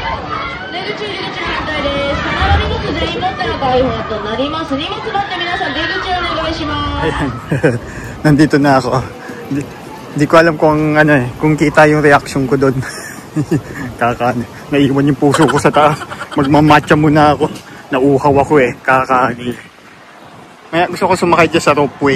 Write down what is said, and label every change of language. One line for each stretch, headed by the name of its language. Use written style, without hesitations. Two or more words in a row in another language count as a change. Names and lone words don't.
Japanese: 出口入り口反対です。必ず荷物全員持っての開放となります。荷物持って皆さん出口をお願いします。
Filipino: Ayan. Nandito na ako. Hindi ko alam kung ano eh, kung kita yung reaction ko doon. Naiwan yung puso ko sa taas. Magmamatcha muna ako. Nauhaw ako eh, kakani. Maya gusto ko sumakay dyan sa ropeway.